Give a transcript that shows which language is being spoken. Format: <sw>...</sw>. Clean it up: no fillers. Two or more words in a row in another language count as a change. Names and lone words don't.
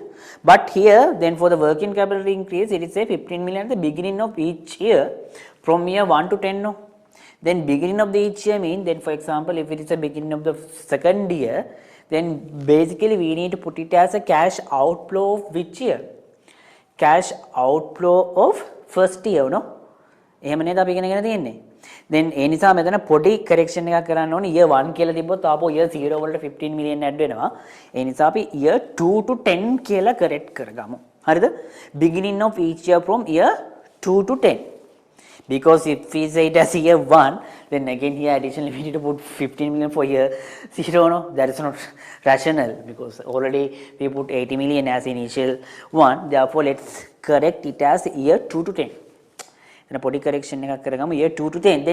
<en>But here then for the working capital increase, it is a 15 million at the beginning of each year from year 1 to 10. No, then beginning of the each year mean, then for example if it is the beginning of the second year, then basically we need to put it as a cash outflow of which year? Cash outflow of first year, no?</en> <si>එහෙම නේද අපි ඉගෙන ගන්න තියෙන්නේ. then ඒ නිසා මෙතන පොඩි correction එකක් කරන්න ඕනේ. year 1 කියලා තිබ්බොත් ආපහු year 0 වලට 15 million add වෙනවා. ඒ නිසා අපි</si> <en>year 2 to 10</en> <si>කියලා correct කරගමු. හරිද?</si> <en>beginning of each year from year 2 to 10. Because if we say it as year 1, then again here additionally we need to put 15 million for year 0. No, that is not rational because already we put 80 million as initial one. Therefore, let's correct it as year 2 to 10. Then a body correction year 2 to 10.</en>